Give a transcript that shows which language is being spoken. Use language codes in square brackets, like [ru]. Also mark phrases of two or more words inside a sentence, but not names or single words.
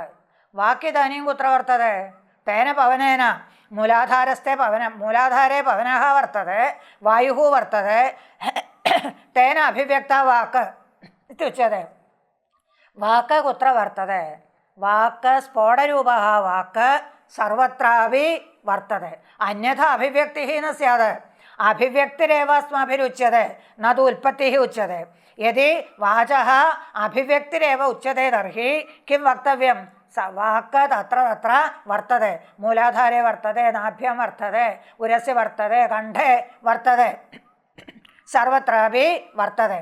[sa] वागिदानीं कुत्र वर्तते? तेन पवनेन मूलाधारे पवनः वर्तते. वायुः वर्तते. तेन अभिव्यक्ता वाक् इत्युच्यते. वाक् कुत्र वर्तते? वाक् स्फोटरूपः वाक् सर्वत्रापि वर्तते. अन्यथा अभिव्यक्तिः न स्यात्. अभिव्यक्तिरेव अस्माभिरुच्यते न तु उत्पत्तिः उच्यते. यदि वाचः अभिव्यक्तिरेव उच्यते तर्हि किं वक्तव्यं? वाक् तत्र तत्र वर्तते. मूलाधारे वर्तते, नाभ्यां वर्तते, उरसि वर्तते, कण्ठे वर्तते, सर्वत्रापि वर्तते.